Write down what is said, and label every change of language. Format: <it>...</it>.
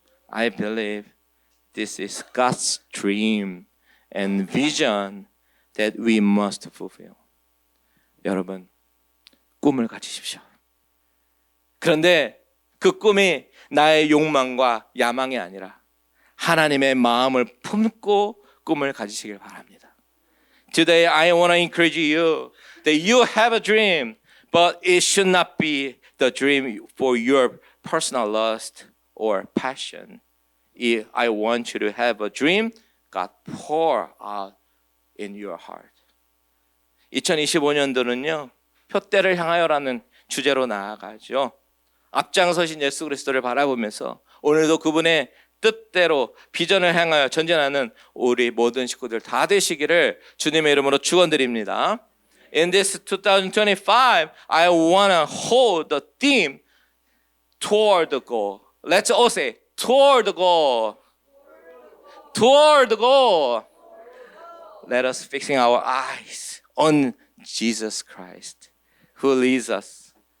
<en>I believe this is God's dream and vision that we must fulfill.</en> <ko>여러분, 꿈을 가지십시오. 그런데 그 꿈이 나의 욕망과 야망이 아니라 하나님의 마음을 품고 꿈을 가지시길 바랍니다.</ko> <en>Today I want to encourage you that you have a dream, but it should not be the dream for your personal lust or passion. If I want you to have a dream, God pour out in your heart.</en> <ko>2025년도는요. 표대를 향하여라는 주제로 나아가죠. 앞장서신 예수 그리스도를 바라보면서 오늘도 그분의 뜻대로 비전을 향하여 전진하는 우리 모든 식구들 다 되시기를 주님의 이름으로 축원드립니다.</ko> <en>In this 2025, I want to hold the theme toward the goal. Let's all say toward the goal. Toward the goal. Let us fixing our eyes on Jesus Christ, who leads us.</en>